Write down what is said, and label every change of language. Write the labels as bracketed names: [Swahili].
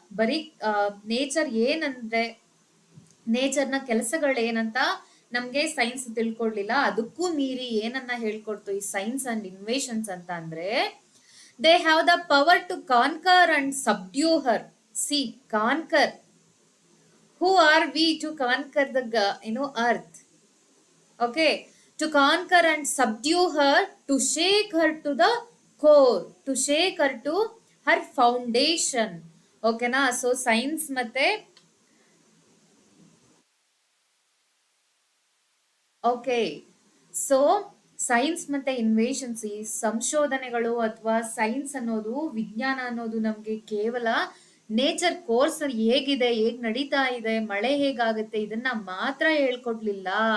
[Kannada] ಬರೀ ನೇಚರ್ ಏನಂದ್ರೆ, ನೇಚರ್ನ ಕೆಲಸಗಳೇನಂತ ನಮ್ಗೆ ಸೈನ್ಸ್ ತಿಳ್ಕೊಡ್ಲಿಲ್ಲ. ಅದಕ್ಕೂ ಮೀರಿ ಏನನ್ನ ಹೇಳ್ಕೊಡ್ತು ಈ ಸೈನ್ಸ್ ಅಂಡ್ ಇನ್ವೇಷನ್ಸ್ ಅಂತ ಅಂದ್ರೆ, [English] They have the power to conquer and subdue her. See, conquer. Who are we to conquer the earth? Okay, to conquer and subdue her, to shake her to the core, to shake her to her foundation. Okay na? So science [Kannada] ಮತ್ತೆ okay, so science ಮತ್ತೆ invasions, ಈ ಸಂಶೋಧನೆಗಳು ಅಥವಾ science ಅನ್ನೋದು, ವಿಜ್ಞಾನ ಅನ್ನೋದು ನಮ್ಗೆ ಕೇವಲ ನೇಚರ್ ಕೋರ್ಸ್ ಹೇಗಿದೆ, ಹೇಗ್ ನಡೀತಾ ಇದೆ, ಮಳೆ ಹೇಗಾಗುತ್ತೆ ಇದನ್ನ ಮಾತ್ರ ಹೇಳ್ಕೊಡ್ಲಿಲ್ಲ.